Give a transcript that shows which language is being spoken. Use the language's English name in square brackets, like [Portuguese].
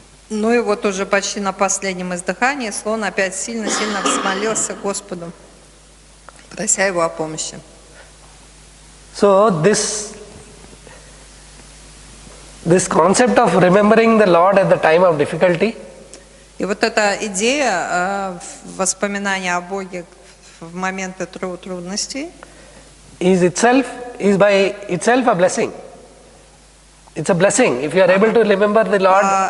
[Russian] Ну и вот уже почти на последнем издыхании слон опять сильно-сильно взмолился Господу, прося его о помощи. [English] So this concept of remembering the Lord at the time of difficulty, [Russian] И вот эта идея воспоминания о Боге в моменты трудностей [English] is by itself a blessing. It's a blessing if you are able to remember the Lord.